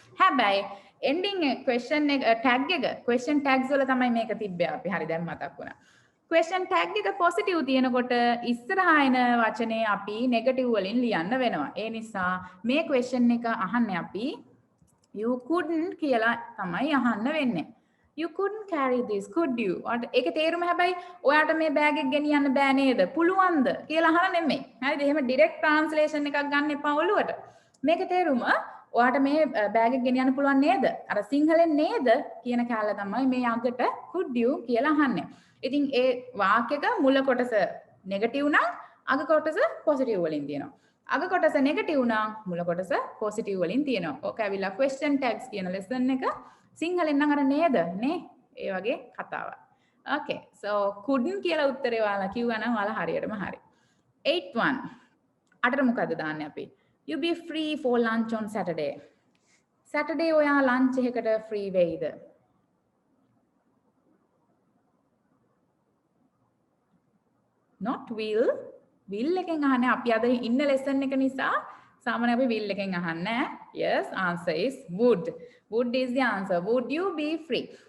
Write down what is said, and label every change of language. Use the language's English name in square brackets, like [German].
[Sinhala] හැබැයි ending question එක tag එක question tags වල තමයි මේක තිබ්බේ අපි. හරි, දැන් මතක් වුණා. question tag එක positive තියෙනකොට ඉස්සරහා එන වචනේ අපි negative වලින් ලියන්න වෙනවා. ඒ නිසා මේ question එක අහන්නේ අපි [English] you couldn't [Sinhala] කියලා තමයි අහන්න වෙන්නේ. [English] You couldn't carry this, could you? [Sinhala] ඒකේ තේරුම හැබැයි ඔයාට මේ බෑග් එක ගෙනියන්න බෑ නේද? පුළුවන්ද කියලා අහලා නෙමෙයි. හරිද? එහෙම ඩිරෙක්ට් ට්‍රාන්ස්ලේෂන් එකක් ගන්න එපා ඔළුවට. මේකේ තේරුම ඔයාට මේ බෑග් එක ගෙනියන්න පුළුවන් නේද? අර සිංහලෙන් නේද කියන කැලල තමයි මේ අගට [English] could you [Sinhala] කියලා අහන්නේ. ඉතින් ඒ වාක්‍යක මුල කොටස නෙගටිව් නම් අග කොටස පොසිටිව් වලින් තියෙනවා. අග කොටස නෙගටිව් නම් මුල කොටස පොසිටිව් වලින් තියෙනවා. ඕක ඇවිල්ලා question tags කියන lesson එක සිංහලෙන් නම් අර නේද නේ? ඒ වගේ කතාවක්. [English] Okay. [Sinhala] So couldn't කියලා උත්තරේ ඔයාලා කිව්වා නම් ඔයාලා හරියටම හරි. 8-1. අටට මොකද්ද දාන්නේ අපි? [English] You be free for lunch on Saturday. [Sinhala] Saturday ඔයා lunch එකකට free වෙයිද? [English] Not will. [Sinhala] Will එකෙන් අහන්නේ අපි අද ඉන්න lesson එක නිසා සාමාන්‍ය අපි will එකෙන් අහන්නේ. [English] Yes, answer is would. Would is the answer. Would you be free?